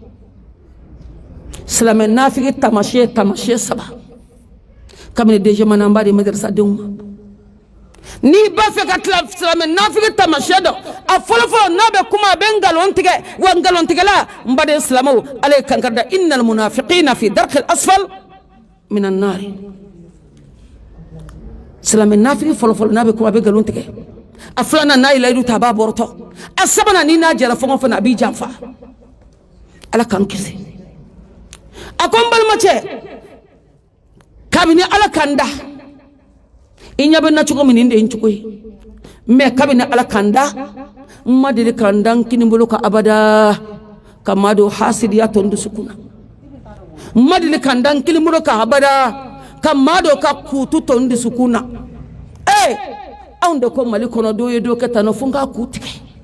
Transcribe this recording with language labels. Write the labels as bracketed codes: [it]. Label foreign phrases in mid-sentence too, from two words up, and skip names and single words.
[bm] silamɛ nafigi tamasiyɛ saba kabini deuxième ba de madrasa denw ma n'i b'a fɛ ka tila silamɛ nafigi tamasiyɛ dɔn a fɔlɔfɔlɔ n'a bɛ kuma a bɛ ngalon tigɛ wa ngalontigɛla n baden silamɛw ale ye kankari da [ar] إن المنافقين في الدرك الأسفل من النار [bm] silamɛ nafigi fɔlɔfɔlɔ n'a bɛ kuma a bɛ ngalon tigɛ a filanan n'a ye layidu ta a b'a bɔrɔtɔ a sabanan n'i n'a jɛra fɛn o fɛn a b'i janfa ala k'an kisi a ko n balimacɛ kabini ala kan da i ɲɛ bɛ na cogo min nin de ye n cogo ye mais kabini ala kan da n ma deli ka n da n kini bolo ka abada ka maa dɔ hasidiya tɔ n dusukun na n ma deli ka n da n kini bolo ka abada ka maa dɔ ka kutu tɔ n dusukun na anw de ko Mali kɔnɔ dɔ ye dɔ kɛ tan nɔ fo n k'a ku tigɛ